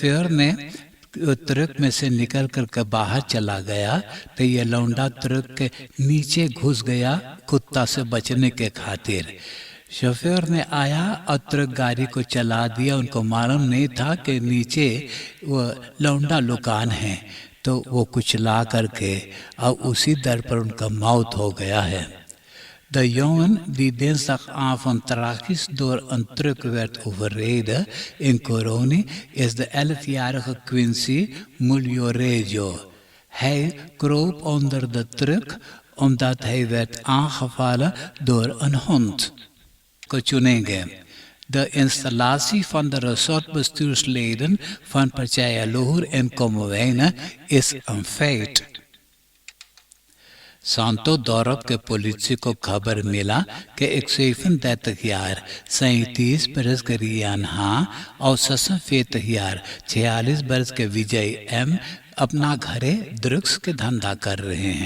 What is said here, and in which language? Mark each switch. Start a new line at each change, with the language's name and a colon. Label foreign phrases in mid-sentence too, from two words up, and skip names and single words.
Caribbean Hindustani: शोफर ने ट्रक में से निकल कर बाहर चला गया तो ये लौंडा ट्रक के नीचे घुस गया कुत्ता से बचने के खातिर। शोफर ने आया और ट्रक गाड़ी को चला दिया। उनको मालूम नहीं था कि नीचे वो लौंडा लुकान है, तो वो कुचला करके और उसी दर पर उनका मौत हो गया है।
Dutch: De jongen die dinsdagavond tragisch door een truck werd overreden in Coroni is de 11-jarige Quincy Mulioregio. Hij kroop onder de truck omdat hij werd aangevallen door een hond. Ko चुनेंगे। De installatie van de resortbestuursleden van Partij Loer en Komwijnen is een feit.
Caribbean Hindustani: सांतो दौरब के पुलिस को खबर मिला कि एक 37 बरस के रियान हाँ और 46 बरस के विजय एम अपना घरे ड्रग्स के धंधा कर रहे हैं।